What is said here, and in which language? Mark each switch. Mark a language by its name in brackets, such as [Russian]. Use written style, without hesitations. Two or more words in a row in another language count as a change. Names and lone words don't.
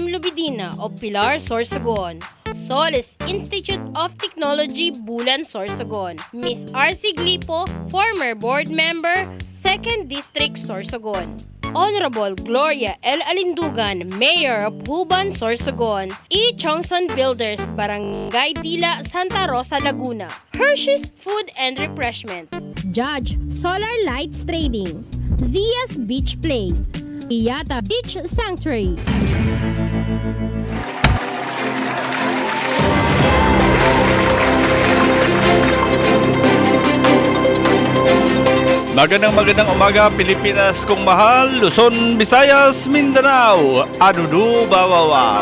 [English] Lubidina of Pilar, Sorsogon. Solis Institute of Technology, Bulan, Sorsogon. Miss R.C. Glipo, former board member, 2nd District, Sorsogon. Honorable Gloria L. Alindugan, Mayor of Huban, Sorsogon. E. Chongson Builders, Barangay Dila, Santa Rosa, Laguna. Hershey's Food and Refreshments. Judge Solar Lights Trading. Zia's Beach Place. Iyata Beach Sanctuary. [Filipino] Magandang umaga Pilipinas kong mahal, Luzon, Visayas, Mindanao, Adudu, Bawawaw.